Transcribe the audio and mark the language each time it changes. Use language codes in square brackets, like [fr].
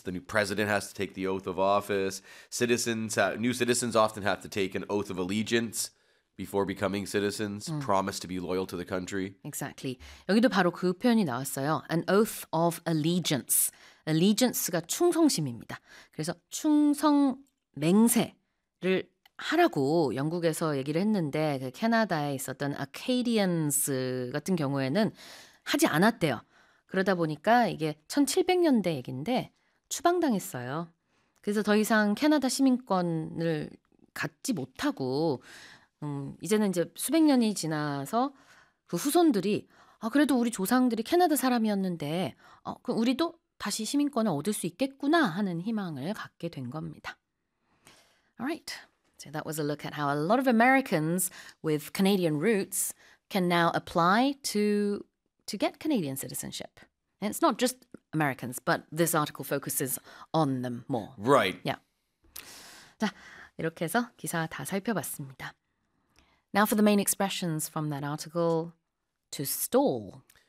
[en] The new president has to take the oath of office. New citizens often have to take an oath of allegiance. Before becoming citizens, promise to be loyal to the country. Exactly. [ko] 여기도 바로 그 표현이 나왔어요. [en] An oath of allegiance. Allegiance가 [ko] 충성심입니다. 그래서 충성 맹세를 하라고 영국에서 얘기를 했는데 그 캐나다에 있었던 Acadians 같은 경우에는 하지 않았대요. 그러다 보니까 이게 1700년대 얘긴데 추방당했어요. 그래서 더 이상 캐나다 시민권을 갖지 못하고 이제는 이제 수백 년이 지나서 그 후손들이 아 그래도 우리 조상들이 캐나다 사람이었는데 그럼 우리도 다시 시민권을 얻을 수 있겠구나 하는 희망을 갖게 된 겁니다. [en] Alright, so that was a look at how a lot of Americans with Canadian roots can now apply to get Canadian citizenship. And it's not just Americans, but this article focuses on them more. Right. Yeah. [ko] 자 이렇게 해서 기사 다 살펴봤습니다. [en] Now for the main expressions from that article, to stall.